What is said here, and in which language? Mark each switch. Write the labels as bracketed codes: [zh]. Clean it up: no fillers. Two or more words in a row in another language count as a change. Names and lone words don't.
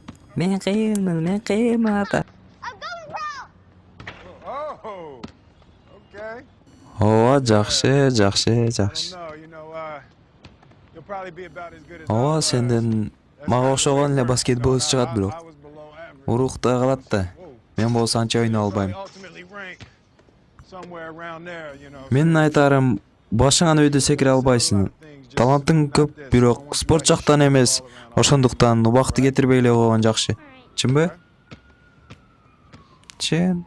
[ky] Мен кыйынмын ата. [en] Oh, okay. [ky] Ооба, жакшы. [en] No, you'll probably be about as good as I [ky] Ооба, [en] was. [ky] сенден [en] That's [ky] мага [en] kind of the way [ky] окшогон [en] it [ky] эле [en] works, [ky] баскетболчу чыгат бирок. [en] I was below average. [ky] Урукта калат да. Whoa. Мен болсо анча ойной [en] You'll [ky] албайм. [en] probably ultimately rank somewhere around there, [ky] Менин айтарым, башыңан өйдө секире албайсың. Талантың көп, бирок спорт жактан эмес. Ошондуктан убакты кетирбей эле койгон жакшы. Чынбы? Чын.